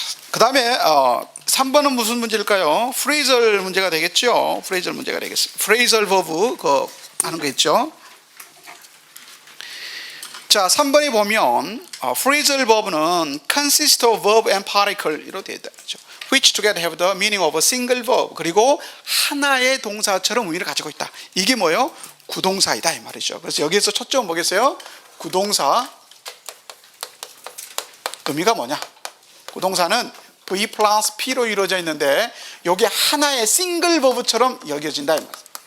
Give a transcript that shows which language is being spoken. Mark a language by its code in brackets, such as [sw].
[ko] 그 다음에 3번은 무슨 문제일까요? 프레이절 문제가 되겠죠. 프레이절 문제가 되겠습니다. 프레이절 버브 하는 거 있죠. 자, 3번에 보면 phrasal verb는 [en] consist of verb and particle [ko] 이로 되어 있다. [en] which together have the meaning of a single verb. [ko] 그리고 하나의 동사처럼 의미를 가지고 있다. 이게 뭐예요? 구동사이다 이 말이죠. 그래서 여기에서 첫 점 뭐겠어요? 구동사 의미가 뭐냐? 구동사는 V 플러스 P로 이루어져 있는데 이게 하나의 싱글 버브처럼 여겨진다 이 말이죠.